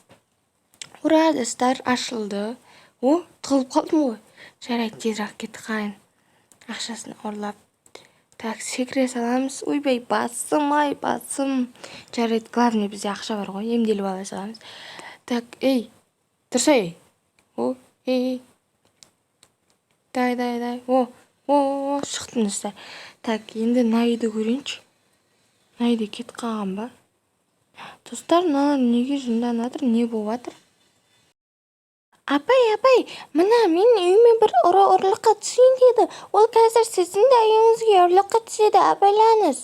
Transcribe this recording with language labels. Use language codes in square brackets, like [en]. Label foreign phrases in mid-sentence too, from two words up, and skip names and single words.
[kk] Ура, достар, ашылды. О, тығылып қалдым ғой. Жарайды, тезірек кетіп қайын. Ақшасын ұрлап. Так, секіре саламыз. Ойбай, басым. Жарайды, главный бізде ақша бар ғой. Емделіп ала саламыз. Так, ей, тұрсай. О, ей. Дай. О, шықтым, достар. Так, енді найды көрейінші. Найды кетіп қалған ба? Достар, мыналар неге жынданатыр, не болып жатыр? Апай, мына мен үйіме бір ұрлыққа түсейін деді. Ол қазір сіздің де үйіңізге ұрлыққа түседі, абайлаңыз.